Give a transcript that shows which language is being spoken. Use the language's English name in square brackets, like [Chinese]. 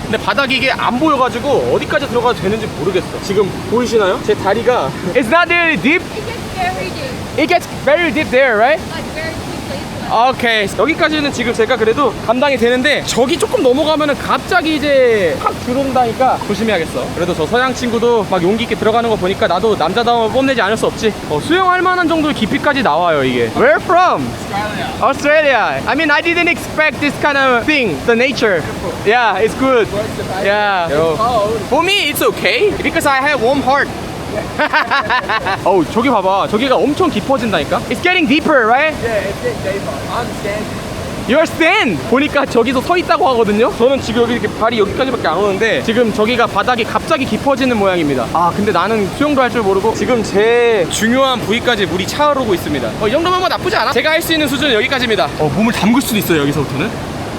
[Korean] 근데 바닥이 이게 안 보여가지고 어디까지 들어가도 되는지 모르겠어. 지금 보이시나요? 제 다리가 [English] It's not really deep. It gets very deep there, right? [Korean] 오케이, 여기까지는 지금 제가 그래도 감당이 되는데 저기 조금 넘어가면은 갑자기 이제 확 들어온다니까 조심해야겠어. 그래도 저 서양 친구도 막 용기 있게 들어가는 거 보니까 나도 남자다움을 뽐내지 않을 수 없지. 수영할 만한 정도의 깊이까지 나와요 이게. [English] Where from? Australia. I mean, I didn't expect this kind of thing. The nature. Yeah, it's good. Yeah. For me, it's okay because I have warm heart. [Korean] 저기 봐봐. 저기가 엄청 깊어진다니까. [English] It's getting deeper, right? Yeah, it's getting deeper. I'm standing. You're stand! [Korean] 보니까 저기서 서 있다고 하거든요. 저는 지금 여기 이렇게 발이 여기까지밖에 안 오는데 지금 저기가 바닥이 갑자기 깊어지는 모양입니다. 근데 나는 수영도 할 줄 모르고 지금 제 중요한 부위까지 물이 차오르고 있습니다. 이 정도면 뭐 나쁘지 않아. 제가 할 수 있는 수준은 여기까지입니다. 몸을 담글 수도 있어요 여기서부터는.